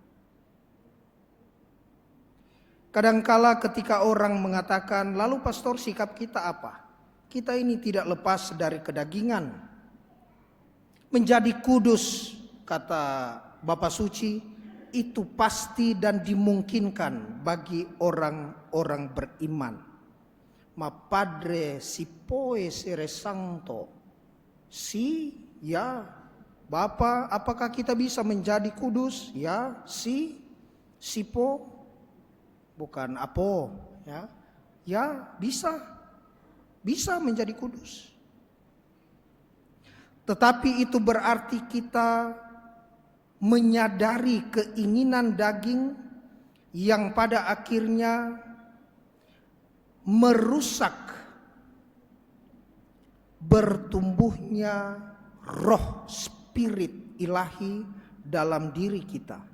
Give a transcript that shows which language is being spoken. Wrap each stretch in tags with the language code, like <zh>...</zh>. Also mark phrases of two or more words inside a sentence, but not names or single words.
<id>Kadangkala ketika orang mengatakan, lalu pastor sikap kita apa? Kita ini tidak lepas dari kedagingan. Menjadi kudus, kata Bapak Suci, itu pasti dan dimungkinkan bagi orang-orang beriman.</id> <it>Ma padre si può essere santo. Si,</it> <id>ya. Bapak, apakah kita bisa menjadi kudus? Ya, si po. Bukan apo, ya. Ya, bisa menjadi kudus. Tetapi itu berarti kita menyadari keinginan daging yang pada akhirnya merusak bertumbuhnya roh spirit ilahi dalam diri kita.</id>